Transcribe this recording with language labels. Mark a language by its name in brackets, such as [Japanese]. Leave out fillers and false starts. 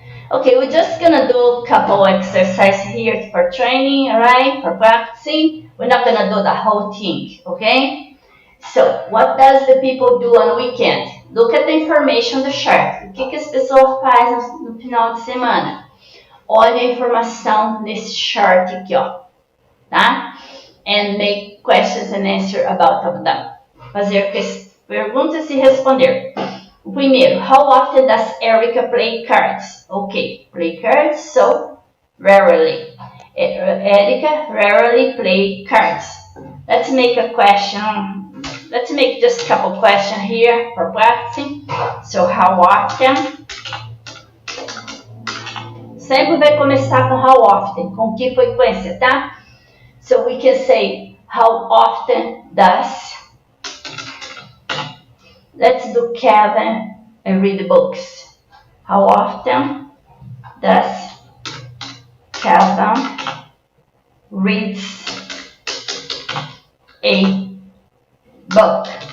[English] Okay, we're just gonna do a couple exercises here for training, alright? For practicing. We're not gonna do the whole thing, okay? So, what does the people do on weekend? Look at the information do chart. [Portuguese] O que as pessoas fazem no final de semana? Olha a informação nesse chart aqui, ó. Tá? [English] And make questions and answer about them. [Portuguese] Fazer perguntas e responder. O primeiro, [English] how often does Erica play cards? Ok, play cards, so rarely. Erica rarely play cards. Let's make a question. Let's make just a couple questions here for practicing. So, how often? [Portuguese] Sempre vai começar com [English] how often, [Portuguese] com que frequência, tá? [English] So we can say, how often does? Let's do Kevin and read the books. How often does Kevin reads a book?